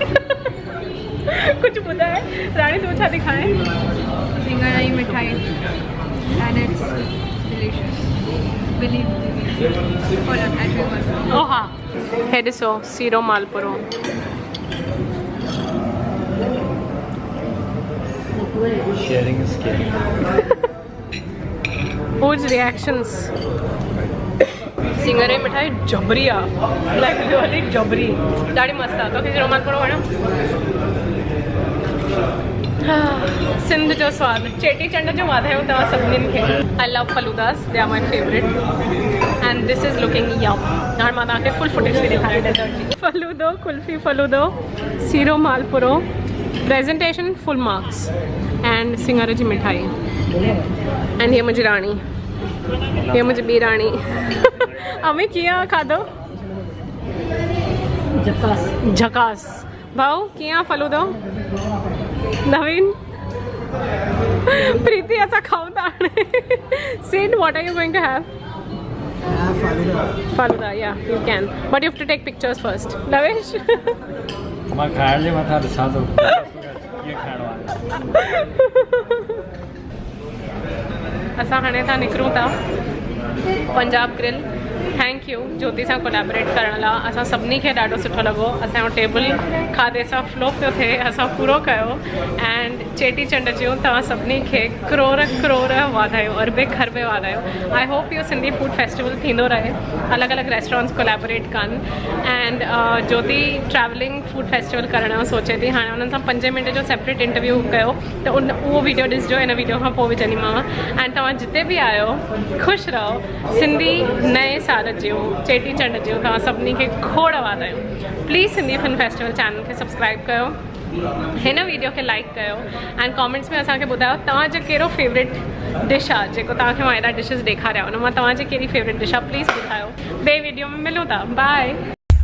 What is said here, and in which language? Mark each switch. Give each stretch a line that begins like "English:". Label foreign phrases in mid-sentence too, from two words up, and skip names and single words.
Sindhi: कुछ ॿुधाए राणी तूं छा थी खाए सिङर जी मिठाई
English: and it's delicious. Believe me. Hold on, I'll show you one. Oh ha. Here is so Siro Malpuro. Sharing is caring. Whose reactions?
Sindhi: सिंगरे मिठाई जबरी आ
English: like really
Sindhi: जबरी ॾाढी मस्त आहे तोखे सीरो मालपुरो वणियो सिंध जो स्वाद चेटी चंड जो वाधायूं तव्हां सभिनीनि खे
English: I love faloodas they are my favourite and this is looking yum
Sindhi: हाणे मां तव्हांखे
English: full footage
Sindhi: थी ॾेखारियां डेजर्ट जी फलूदो कुल्फी फलूदो सीरो मालपुरो
English: presentation full marks and
Sindhi: सिंगर जी मिठाई एंड हीअ मुंहिंजी राणी हीअ मुंहिंजी ॿी राणी अमी कीअं खाधो झकास भाऊ कीअं फलूदो नवीन प्रीति असां खाऊं था हाणे
English: Sid what are you going to have falooda or you can but you have to take pictures first लवेश
Sindhi: मां खाइण जे मथां ॾिसां थो कीअं खाइणो आहे असां हाणे था निकिरूं था पंजाब ग्रिल
English: thank you
Sindhi: ज्योति सां कोलैबोरेट करण लाइ असां सभिनी खे ॾाढो सुठो लॻो असांजो टेबल खाधे सां फ्लो पियो थिए असां पूरो कयो एंड चेटी चंड जूं तव्हां सभिनी खे करोड़ करोड़ वाधायूं अरबे खरबे वाधायूं
English: I hope
Sindhi: इहो सिंधी
English: food festival
Sindhi: थींदो रहे अलॻि अलॻि रेस्टोरेंट्स कोलैबोरेट कनि एंड ज्योति
English: travelling food festival
Sindhi: करण जो सोचे थी हाणे उन्हनि सां 5 मिंट जो
English: separate interview
Sindhi: कयो त उहो वीडियो ॾिसिजो हिन वीडियो खां पोइ विझंदीमांव एंड तव्हां जिते बि आहियो ख़ुशि रहो सिंधी नए साल जूं चेटी चंड जूं तव्हां सभिनी खे खोड़ वाधायूं प्लीज़ सिंधी फिल्म फेस्टिवल चैनल खे सब्सक्राइब कयो हिन वीडियो खे लाइक कयो
English: and comments
Sindhi: में असांखे ॿुधायो तव्हांजो कहिड़ो
English: favourite dish
Sindhi: आहे जेको तव्हांखे मां हेॾा डिशिस ॾेखारिया उन मां तव्हांजी कहिड़ी
English: favourite dish
Sindhi: आहे प्लीज़ ॿुधायो ॿिए वीडियो में मिलूं था बाय